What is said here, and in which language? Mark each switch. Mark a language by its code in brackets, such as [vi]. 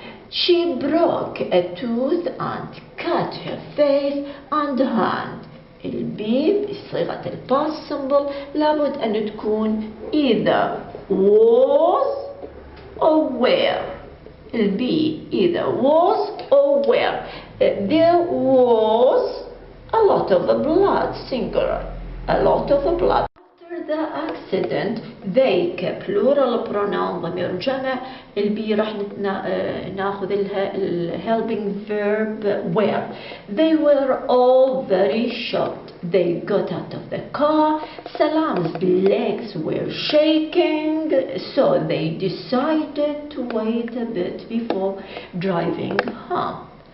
[en] She broke a tooth and cut her face and hand. [ar] البي بصيغة الباست symbol لابد أن تكون [en] either was or were. البي either was or were. There was a lot of blood, singular, a lot of blood. The accident they plural pronoun [ar] ضمير جمع. البي راح ناخذ لها [en] helping verb were. They were all very shocked. They got out of the car. Salam's legs were shaking, so they decided to wait a bit before driving home.